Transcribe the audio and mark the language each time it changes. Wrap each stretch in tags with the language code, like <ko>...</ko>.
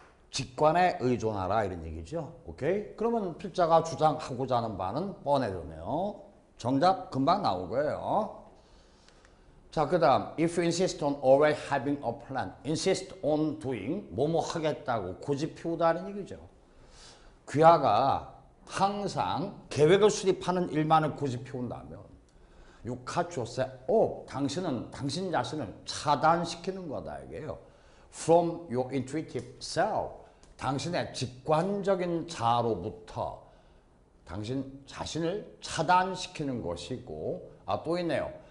<ko>직관에 의존하라 이런 얘기죠. 오케이? 그러면 필자가 주장하고자 하는 바는 뻔해졌네요. 정답 금방 나온 거예요. 자, 그 다음</ko> <en>if you insist on always having a plan, insist on doing,</en> <ko>뭐뭐 하겠다고 고집 피우다는 얘기죠. 귀하가 항상 계획을 수립하는 일만을 고집 피운다면</ko> <en>you cut yourself off,</en> <ko>당신은 당신 자신을 차단시키는 거다 이게요.</ko> <en>From your intuitive self,</en> <ko>당신의 직관적인 자아로부터 당신 자신을 차단시키는 것이고 또 있네요.</ko>